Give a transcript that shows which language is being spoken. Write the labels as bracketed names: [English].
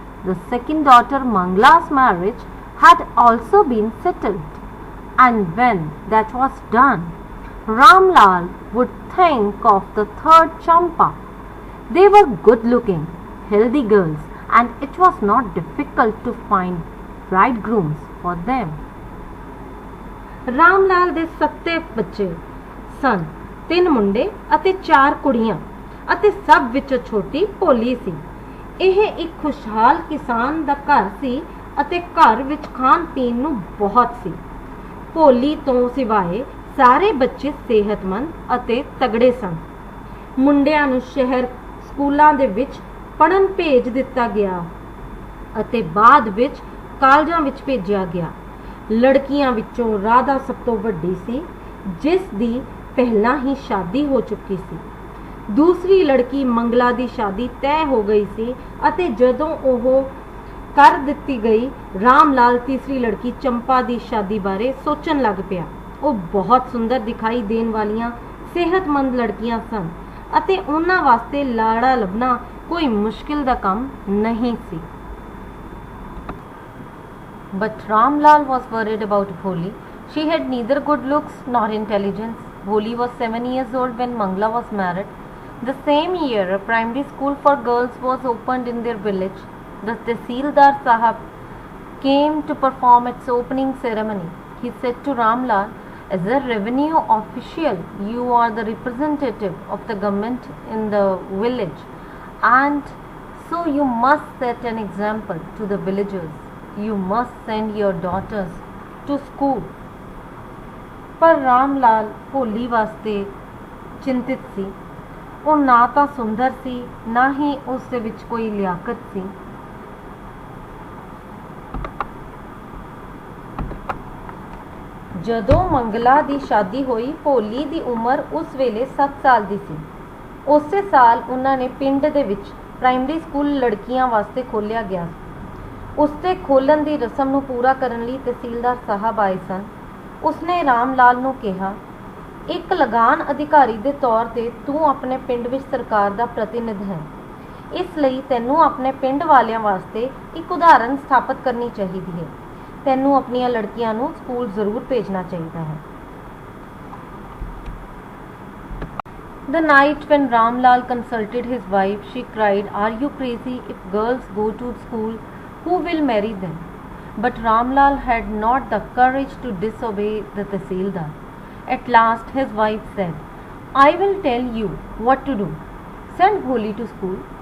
[English] The second daughter, Mangla's marriage had also been settled. And when that was done, Ramlal would think of the third Champa. They were good-looking, healthy girls, and it was not difficult to find bridegrooms for them. [Punjabi] Ramlal ਦੇ 7 ਬੱਚੇ ਸਨ, 3 ਮੁੰਡੇ ਅਤੇ 4 ਕੁੜੀਆਂ ਅਤੇ ਸਭ ਵਿੱਚੋਂ ਛੋਟੀ ਭੋਲੀ ਸੀ। ਇਹ ਇੱਕ ਖੁਸ਼ਹਾਲ ਕਿਸਾਨ ਦਾ ਘਰ ਸੀ ਅਤੇ ਘਰ ਵਿੱਚ ਖਾਣ ਪੀਣ ਨੂੰ ਬਹੁਤ ਸੀ। ਭੋਲੀ ਤੋਂ ਸਿਵਾਏ ਸਾਰੇ ਬੱਚੇ ਸਿਹਤਮੰਦ ਅਤੇ ਤਗੜੇ ਸਨ। ਮੁੰਡਿਆਂ ਨੂੰ ਸ਼ਹਿਰ ਸਕੂਲਾਂ ਦੇ ਵਿੱਚ ਪੜ੍ਹਨ ਭੇਜ ਦਿੱਤਾ ਗਿਆ ਅਤੇ ਬਾਅਦ ਵਿੱਚ ਕਾਲਜਾਂ ਵਿੱਚ ਭੇਜਿਆ ਗਿਆ। ਲੜਕੀਆਂ ਵਿੱਚੋਂ ਰਾਧਾ ਸਭ ਤੋਂ ਵੱਡੀ ਸੀ, ਜਿਸ ਦੀ ਪਹਿਲਾਂ ਹੀ ਸ਼ਾਦੀ ਹੋ ਚੁੱਕੀ ਸੀ। ਦੂਸਰੀ ਲੜਕੀ ਮੰਗਲਾ ਦੀ ਸ਼ਾਦੀ ਤੈਅ ਹੋ ਗਈ ਸੀ ਅਤੇ ਜਦੋਂ ਉਹ ਕਰ ਦਿੱਤੀ ਗਈ, ਰਾਮ ਲਾਲ ਤੀਸਰੀ ਲੜਕੀ ਚੰਪਾ ਦੀ ਸ਼ਾਦੀ ਬਾਰੇ ਸੋਚਣ ਲੱਗ ਪਿਆ। ਉਹ ਬਹੁਤ ਸੁੰਦਰ ਦਿਖਾਈ ਦੇਣ ਵਾਲੀਆਂ ਸਿਹਤਮੰਦ ਲੜਕੀਆਂ ਸਨ ਅਤੇ ਉਹਨਾਂ ਵਾਸਤੇ ਲਾੜਾ ਲੱਭਣਾ ਕੋਈ ਮੁਸ਼ਕਿਲ ਦਾ ਕੰਮ ਨਹੀਂ ਸੀ। [English] But Ram Lal was worried about Bholi. She had neither good looks nor intelligence. Bholi was 7 years old when Mangla was married. The same year, a primary school for girls was opened in their village. The Tehsildar Sahab came to perform its opening ceremony. He said to Ram Lal, as a revenue official, you are the representative of the government in the village, and so you must set an example to the villagers. You must send your daughters to school. [Punjabi] पर राम लाल भोली वास्ते चिंतित सी। ਉਹ ਨਾ ਤਾਂ ਸੁੰਦਰ ਸੀ, ਨਾ ਹੀ ਉਸ ਦੇ ਵਿੱਚ ਕੋਈ ਲਿਆਕਤ ਸੀ। ਜਦੋਂ ਮੰਗਲਾ ਦੀ ਸ਼ਾਦੀ ਹੋਈ, ਭੋਲੀ ਦੀ ਉਮਰ ਉਸ ਵੇਲੇ 7 ਸਾਲ ਦੀ ਸੀ। ਉਸੇ ਸਾਲ ਉਹਨਾਂ ਨੇ ਪਿੰਡ ਦੇ ਵਿੱਚ ਪ੍ਰਾਇਮਰੀ ਸਕੂਲ ਲੜਕੀਆਂ ਵਾਸਤੇ ਖੋਲ੍ਹਿਆ ਗਿਆ। ਉਸ ਦੇ ਖੋਲ੍ਹਣ ਦੀ ਰਸਮ ਨੂੰ ਪੂਰਾ ਕਰਨ ਲਈ ਤਹਿਸੀਲਦਾਰ ਸਾਹਿਬ ਆਏ ਸਨ। ਉਸਨੇ ਰਾਮ ਲਾਲ ਨੂੰ ਕਿਹਾ, ਇੱਕ ਲਗਾਨ ਅਧਿਕਾਰੀ ਦੇ ਤੌਰ ਤੇ ਤੂੰ ਆਪਣੇ ਪਿੰਡ ਵਿੱਚ ਸਰਕਾਰ ਦਾ ਪ੍ਰਤੀਨਿਧ ਹੈ, ਇਸ ਲਈ ਤੈਨੂੰ ਆਪਣੇ ਪਿੰਡ ਵਾਲਿਆਂ ਵਾਸਤੇ ਇੱਕ ਉਦਾਹਰਨ ਸਥਾਪਿਤ ਕਰਨੀ ਚਾਹੀਦੀ ਹੈ। ਤੈਨੂੰ ਆਪਣੀਆਂ ਲੜਕੀਆਂ ਨੂੰ ਸਕੂਲ ਜ਼ਰੂਰ ਭੇਜਣਾ ਚਾਹੀਦਾ ਹੈ। [English] The night when Ram Lal consulted his wife, she cried, "Are you crazy? If girls go to school, who will marry them?" But Ram Lal had not the courage to disobey the Tehsildar. At last his wife said, "I will tell you what to do. Send Bholi to school.